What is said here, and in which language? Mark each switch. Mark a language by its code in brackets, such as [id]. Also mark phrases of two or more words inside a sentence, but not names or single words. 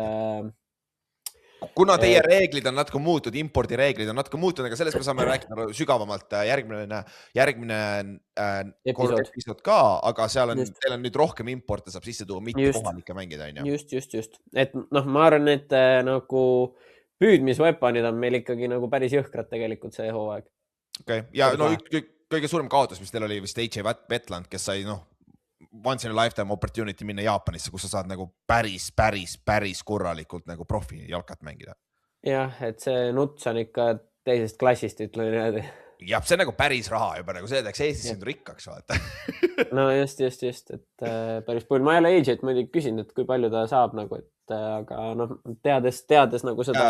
[et] kuna teie reeglid on natuke muutud, impordireeglid on natuke muutud, aga sellest me saame rääkida sügavamalt järgmine episood ka, aga teil on nüüd rohkem importe saab sisse tuua, mitte kohalikke mängida. Just. Et ma arvan, et nagu püüdmisweaponid on meil ikkagi nagu päris jõhkrad tegelikult see hooaeg. Okei, ja kõige suurem kaotus, mis teil oli vist AJ Wetland, kes sai [en] once in a lifetime opportunity [et] minna Jaapanisse, kus sa saad nagu päris korralikult nagu profi jalkat mängida. Jah, et see nuts on ikka teisest klassist, ütlen niimoodi. jah, see on nagu päris raha juba, nagu see teeks Eestis sind rikkaks, vaata. No just, et päris palju. Ma ei ole AJ-t muidugi küsinud, et kui palju ta saab nagu, et aga noh, teades nagu seda.